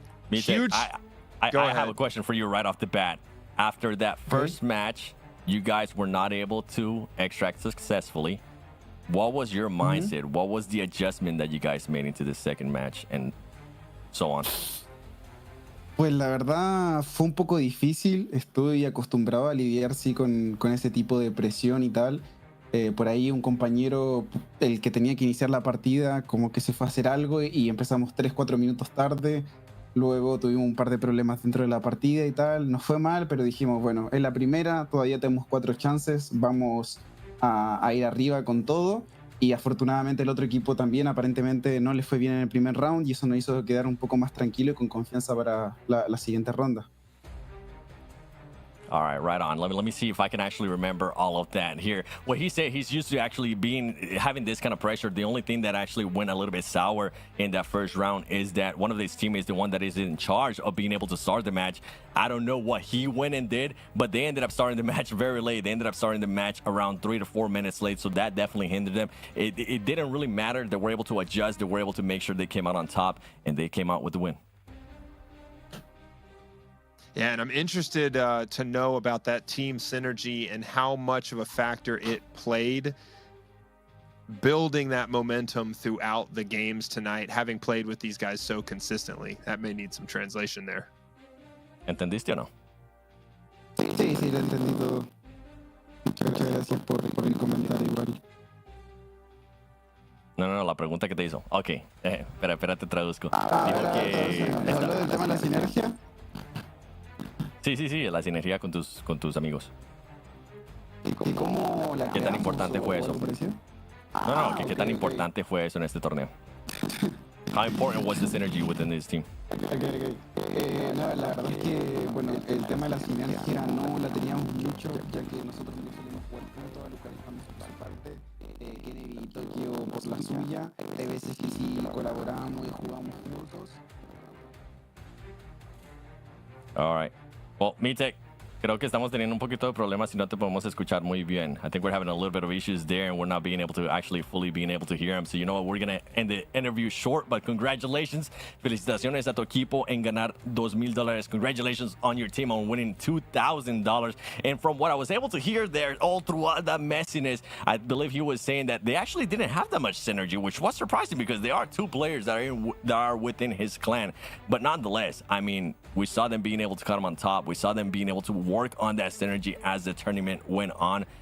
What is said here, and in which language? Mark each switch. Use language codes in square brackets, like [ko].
[en] MITEK, I have a question for you right off the bat. After that first match, you guys were not able to extract successfully. What was your mindset? What was the adjustment that you guys made into the second match and so on? [es] Pues la verdad fue un poco difícil. Estoy acostumbrado a lidiar sí con ese tipo de presión y tal. Por ahí un compañero, el que tenía que iniciar la partida, como que se fue a hacer algo y empezamos 3-4 minutos tarde. Luego tuvimos un par de problemas dentro de la partida y tal. Nos fue mal, pero dijimos, bueno, es la primera, todavía tenemos 4 chances, vamos a ir arriba con todo. Y afortunadamente el otro equipo también aparentemente no les fue bien en el primer round y eso nos hizo quedar un poco más tranquilo y con confianza para la siguiente ronda. [en] All right, right on. Let me see if I can actually remember all of that here. What he said, he's used to actually having this kind of pressure. The only thing that actually went a little bit sour in that first round is that one of his teammates, the one that is in charge of being able to start the match, I don't know what he went and did, but they ended up starting the match very late. They ended up starting the match around 3 to 4 minutes late, so that definitely hindered them. It didn't really matter. They were able to adjust. They were able to make sure they came out on top, and they came out with the win. Yeah, and I'm interested to know about that team synergy and how much of a factor it played building that momentum throughout the games tonight, having played with these guys so consistently. That may need some translation there. [es] ¿Entendiste o no? Sí, lo he entendido. Muchas gracias por el comentario igual. No, la pregunta que te hizo. Ok, espera, te traduzco. Dijo que... ¿Habló del tema de la sinergia? Sí, la sinergia con tus amigos. ¿Y cómo la ¿Qué tan importante fue eso? No, ¿qué tan importante fue eso en este torneo? [en] How important was the synergy within this team? Okay. [es] La verdad es que, bueno, el tema de la sinergia no la teníamos mucho, ya que nosotros no solemos jugar juntos, localizamos por su parte, Kennedy y Tokio por la suya. Hay veces que sí colaboramos y jugamos juntos. [en] All right. [es] Well, MITEK, creo que estamos teniendo un poquito de problemas y no te podemos escuchar muy bien. [en] I think we're having a little bit of issues there and we're not being able to actually fully being able to hear him. So you know what, we're going to end the interview short, but congratulations. [es] Felicitaciones a tu equipo en ganar $2,000. [en] Congratulations on your team on winning $2,000. And from what I was able to hear there all throughout that messiness, I believe he was saying that they actually didn't have that much synergy, which was surprising because they are 2 players that are within his clan. But nonetheless, I mean, we saw them being able to cut him on top. We saw them being able to work on that synergy as the tournament went on.